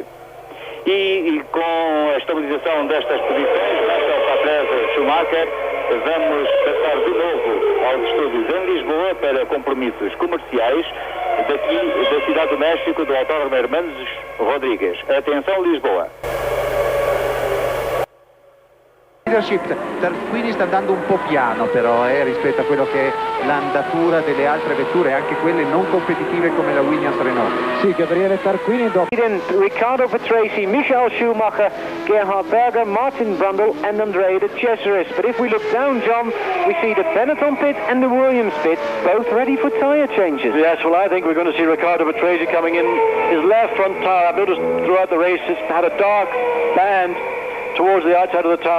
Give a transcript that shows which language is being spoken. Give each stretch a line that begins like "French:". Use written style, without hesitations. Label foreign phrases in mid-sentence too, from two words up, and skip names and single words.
Portuguese: E com a estabilização destas posições, Mansell, Patrese, Schumacher, vamos passar de novo aos estúdios em Lisboa para compromissos comerciais daqui da Cidade do México, do Autódromo Hermanos Rodrigues. Atenção, Lisboa.
Italian: Quindi sta andando un po' piano però rispetto a quello che è l'andatura delle altre vetture, anche quelle non competitive come la Williams Renault. Sì, Gabriele Tarquini, Riccardo Patrese, Michael Schumacher, Gerhard Berger, Martin Brundle and Andrea De Cesaris.
English: But if we look down, John, we see the Benetton pit and the Williams pit both ready for tyre changes. Yes, well, I think we're going to see Riccardo Patrese coming in. His left front tyre, I've noticed throughout the race, it's had a dark band towards the outside of the tyre.